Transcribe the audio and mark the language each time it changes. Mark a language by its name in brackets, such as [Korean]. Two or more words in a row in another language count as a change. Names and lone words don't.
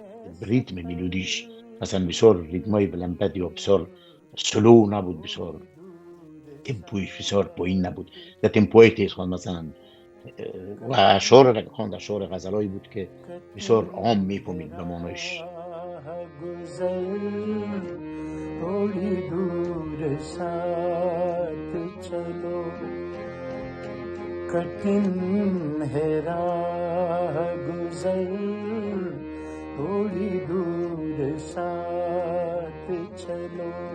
[Persian] ریتم ملودیش مثلا بسیار ریتمای بلند یا بسیار سلو نبود، بسیار تمپویش بسیار پایین نبود، در تمپوی تیز خواند مثلا. و اشعار را خواند، اشعار غزلایی بود که بسیار عام میفهمید به معنایش. [Hindi] थोड़ी दूर साथ चलो. कठिन है राह गुजर, थोड़ी दूर साथ चलो.